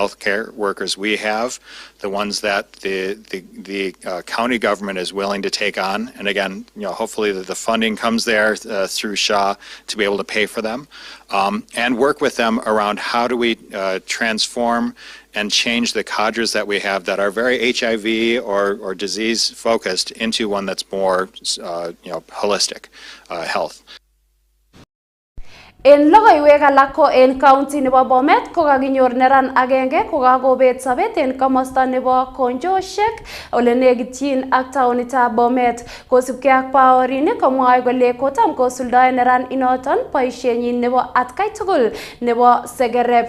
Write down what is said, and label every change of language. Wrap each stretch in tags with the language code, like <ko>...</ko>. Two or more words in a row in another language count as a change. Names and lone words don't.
<en>healthcare workers we have, the ones that the county government is willing to take on, and again, hopefully the funding comes there through SHA to be able to pay for them, and work with them around how do we transform and change the cadres that we have that are very HIV or disease focused into one that's more holistic health.</en> <kln>En logoiwek alak ko en county nebo Bomet ko kakinyor neran agenge ko kakobet sobet en komosta nebo Konjoshek ole nekityin ak taonitab Bomet. Kosubkei ak baorinik komwoe kole kotam kosuldae neran inoton boisienyin nebo atkai tugul nebo segerep.</kln>